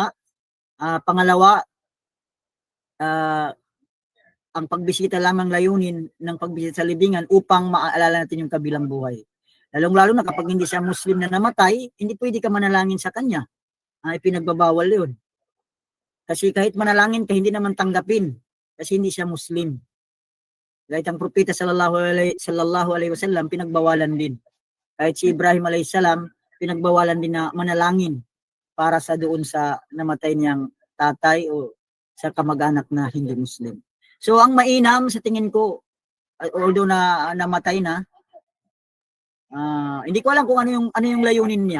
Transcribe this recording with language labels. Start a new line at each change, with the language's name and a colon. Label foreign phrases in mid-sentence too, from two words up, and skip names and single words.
Filipino: Pangalawa, ang pagbisita lamang layunin ng pagbisita sa libingan upang maalala natin yung kabilang buhay. Lalong-lalo na kapag hindi siya Muslim na namatay, hindi pwede ka manalangin sa kanya. Ipinagbabawal yun. Kasi kahit manalangin ka, hindi naman tanggapin kasi hindi siya Muslim. Kahit ang propeta
Arabic: صلى الله عليه وسلم
Filipino: pinagbawalan din. Kahit si Ibrahim
Arabic: عليه السلام
Filipino: pinagbawalan din na manalangin para sa doon sa namatay niyang tatay o sa kamag-anak na hindi Muslim. So ang mainam sa tingin ko, although na namatay na, hindi ko alam kung ano yung layunin niya.